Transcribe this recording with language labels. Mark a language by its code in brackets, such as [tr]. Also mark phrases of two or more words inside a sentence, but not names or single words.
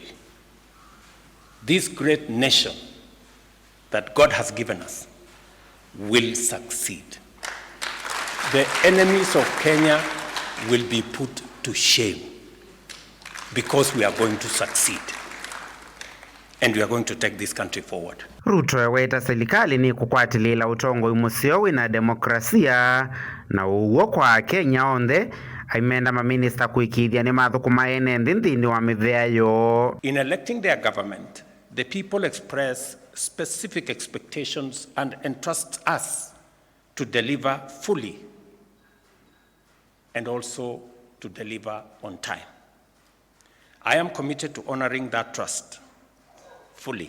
[en] This great nation that God has given us will succeed. The enemies of Kenya will be put to shame because we are going to succeed. And we are going to take this country forward. [kam] Ruto yaweta Silikali ni kukwatilila utongo imusio wina demokrasia na uwo kwa Kenya onthe aimenda maminista kwikiithya nimathukuma enenthi nthini wa miviani. [en] In electing their government, the people express specific expectations and entrust us to deliver fully and also to deliver on time. I am committed to honoring that trust fully.